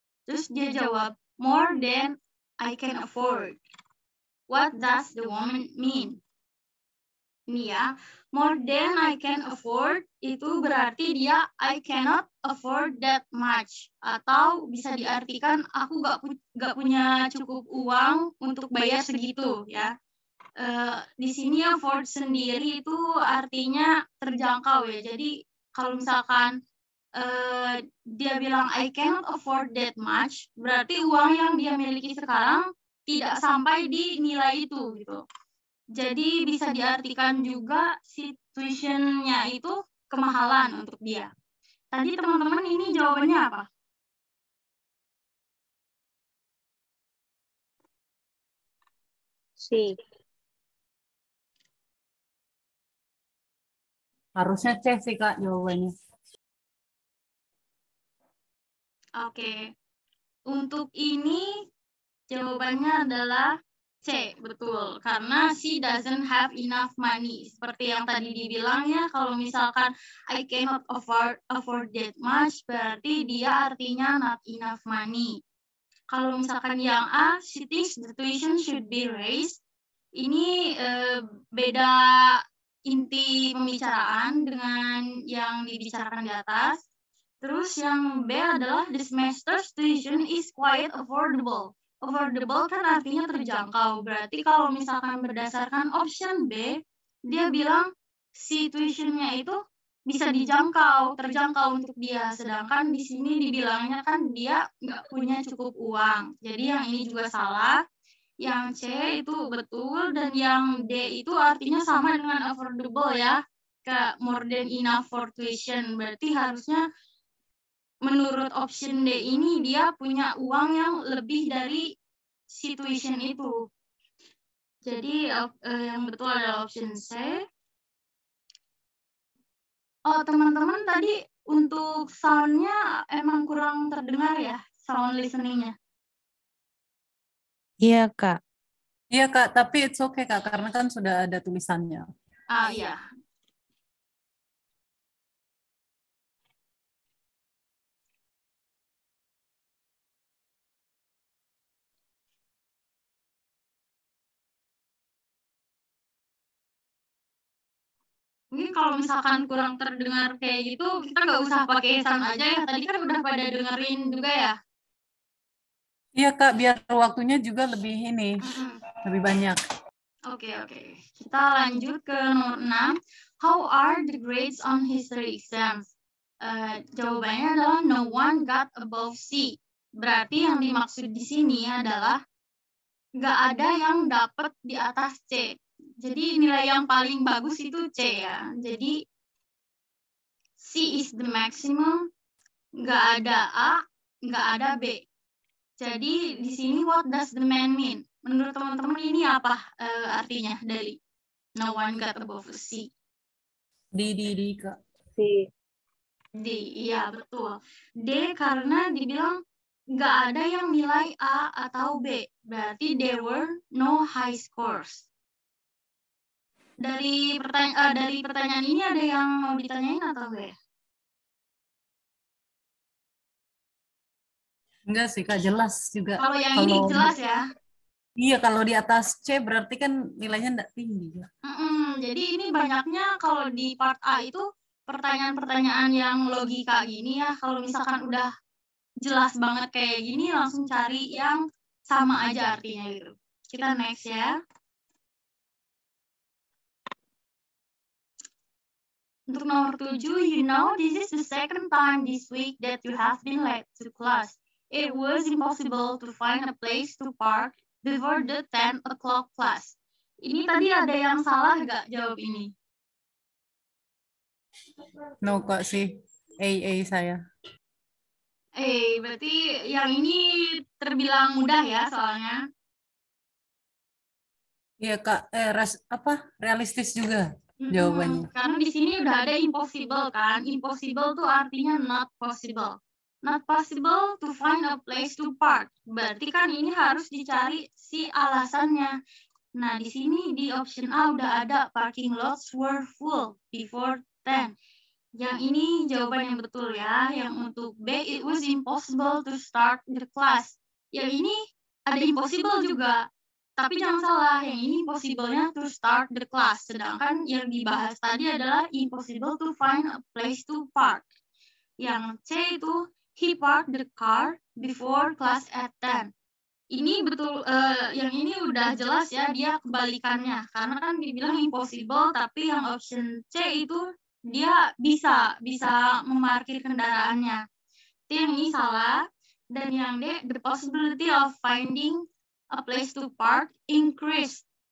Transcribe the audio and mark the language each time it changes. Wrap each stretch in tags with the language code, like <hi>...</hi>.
<id>Terus dia jawab</id> <en>more than I can afford. What does the woman mean?</en> <id>Ini ya,</id> <en>more than I can afford</en> <id>itu berarti dia</id> <en>I cannot afford that much,</en> <id>atau bisa diartikan aku gak punya cukup uang untuk bayar segitu ya. Di sini afford sendiri itu artinya terjangkau ya. Jadi kalau misalkan dia bilang</id> <en>I cannot afford that much,</en> <id>berarti uang yang dia miliki sekarang tidak sampai di nilai itu gitu. Jadi bisa diartikan juga situation-nya itu kemahalan untuk dia. Tadi teman-teman ini jawabannya apa? C. Harusnya C sih Kak jawabannya. Oke. Untuk ini jawabannya adalah C, betul.</id> <en>Karena she doesn't have enough money.</en> <id>Seperti yang tadi dibilangnya, kalau misalkan</id> <en>I cannot afford that much,</en> <id>berarti dia artinya</id> <en>not enough money.</en> <id>Kalau misalkan yang A,</id> <en>she thinks the tuition should be raised.</en> <id>Ini beda inti pembicaraan dengan yang dibicarakan di atas. Terus yang B adalah</id> <en>the semester's tuition is quite affordable.</en> <id>Affordable kan artinya terjangkau. Berarti kalau misalkan berdasarkan option B, dia bilang si tuition-nya itu bisa dijangkau, terjangkau untuk dia. Sedangkan di sini dibilangnya kan dia nggak punya cukup uang. Jadi yang ini juga salah. Yang C itu betul dan yang D itu artinya sama dengan affordable ya.</id> <en>Kayak more than enough for tuition.</en> <id>Berarti harusnya menurut option D ini dia punya uang yang lebih dari situation itu. Jadi yang betul adalah option C. Oh, teman-teman tadi untuk sound-nya emang kurang terdengar ya, sound listening-nya. Iya, Kak. Iya Kak, tapi</id> <en>it's okay</en> <id>Kak, karena kan sudah ada tulisannya. Ah, iya. Mungkin kalau misalkan kurang terdengar kayak gitu, kita nggak usah pakai sound aja ya. Tadi kan udah pada dengerin juga ya. Iya Kak, biar waktunya juga lebih ini, lebih banyak. Oke. Kita lanjut ke nomor 6.</id> <en>How are the grades on history exams?</en> <id>Jawabannya adalah</id> <en>no one got above C.</en> <id>Berarti yang dimaksud di sini adalah nggak ada yang dapat di atas C. Jadi nilai yang paling bagus itu C ya. Jadi</id> <en>C is the maximum,</en> <id>nggak ada A, nggak ada B. Jadi di sini</id> <en>what does the man mean?</en> <id>Menurut teman-teman ini apa artinya dari</id> <en>no one got above C?</en> <id>Di Kak. C. D, iya betul. D karena dibilang nggak ada yang nilai A atau B.</id> <en>Berarti there were no high scores.</en> <id>Dari pertanyaan ini ada yang mau ditanyain atau enggak? Enggak sih Kak, jelas juga. Kalau yang ini jelas ya. Iya, kalau di atas C berarti kan nilainya enggak tinggi. Jadi ini banyaknya kalau di part A itu pertanyaan-pertanyaan yang logika gini ya. Kalau misalkan udah jelas banget kayak gini, langsung cari yang sama aja artinya gitu. Kita next ya. Untuk nomor 7,</id> <en>you know this is the second time this week that you have been late to class. It was impossible to find a place to park before the 10 o'clock class.</en> <id>Ini tadi ada yang salah nggak jawab ini? No Kak sih, A saya. Berarti yang ini terbilang mudah ya soalnya. Iya Kak, realistis juga jawabannya. Karena di sini udah ada impossible kan. Impossible tuh artinya</id> <en>not possible. Not possible to find a place to park.</en> <id>Berarti kan ini harus dicari si alasannya. Nah, di sini di option A udah ada</id> <en>parking lots were full before 10.</en> <id>Yang ini jawaban yang betul ya. Yang untuk B,</id> <en>it was impossible to start the class.</en> <id>Yang ini ada impossible juga. Tapi jangan salah, yang ini impossible-nya</id> <en>to start the class.</en> <id>Sedangkan yang dibahas tadi adalah</id> <en>impossible to find a place to park.</en> <id>Yang C itu,</id> <en>he parked the car before class at 10.</en> <id>Ini betul, yang ini udah jelas ya, dia kebalikannya. Karena kan dibilang impossible, tapi yang option C itu dia bisa memarkir kendaraannya. Itu yang ini salah. Dan yang D,</id> <en>the possibility of finding a place to park increased.</en>